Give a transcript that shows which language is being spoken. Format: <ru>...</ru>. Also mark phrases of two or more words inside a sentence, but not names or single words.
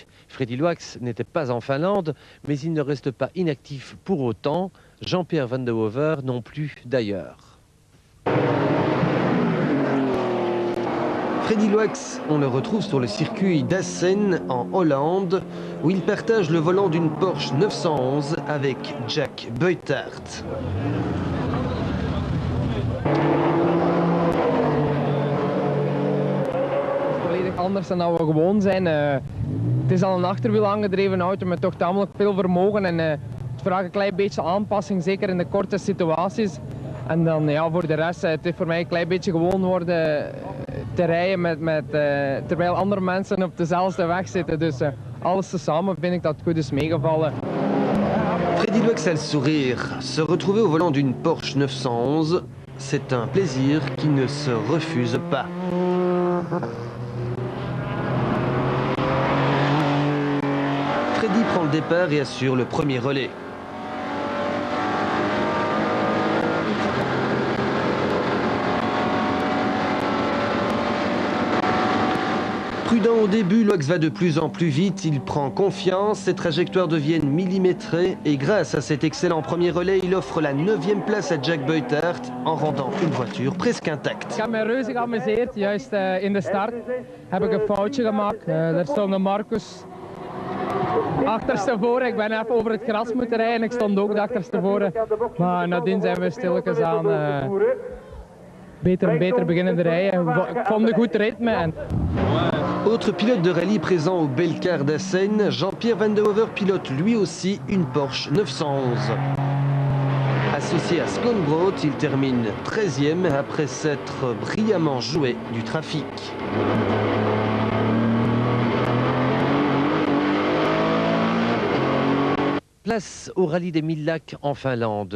<fr>Freddy Loax n'était pas en Finlande, mais il ne reste pas inactif pour autant. Jean-Pierre Van de Hoever non plus d'ailleurs. Freddy Loax, on le retrouve sur le circuit d'Assen en Hollande, où il partage le volant d'une Porsche 911 avec Jack Beutart.</fr> <nl>Anders dan dat we gewoon zijn. Het is al een achterwiel aangedreven auto met toch tamelijk veel vermogen en het vraagt een klein beetje aanpassing, zeker in de korte situaties. En dan ja, voor de rest, het is voor mij een klein beetje gewoon worden. Het te rijden terwijl andere mensen op dezelfde weg zitten. Dus alles tezamen vind ik dat het goed is meegevallen.</nl> <fr>Freddy Luex a le sourire. Se retrouver au volant d'une Porsche 911, c'est un plaisir qui ne se refuse pas. Freddy prend le départ et assure le premier relais. Prudent au début, Luex va de plus en plus vite, il prend confiance, ses trajectoires deviennent millimétrées et grâce à cet excellent premier relais, il offre la 9e place à Jack Beutert en rendant une voiture presque intacte.</fr> <nl>Ik heb me reuze geamuseerd, juist in de start heb ik een foutje gemaakt. Daar stond de Marcus achterstevoren, ik ben even over het gras moeten rijden en ik stond ook achterstevoren. Maar nadien zijn we stilletjes aan beter en beter beginnen te rijden. Ik vond een goed ritme.</nl> <fr>Autre pilote de rallye présent au Belcar d'Assen, Jean-Pierre Van de Hover pilote lui aussi une Porsche 911. Associé à Skånbrot, il termine 13e après s'être brillamment joué du trafic. Place au rallye des 1000 lacs en Finlande.</fr>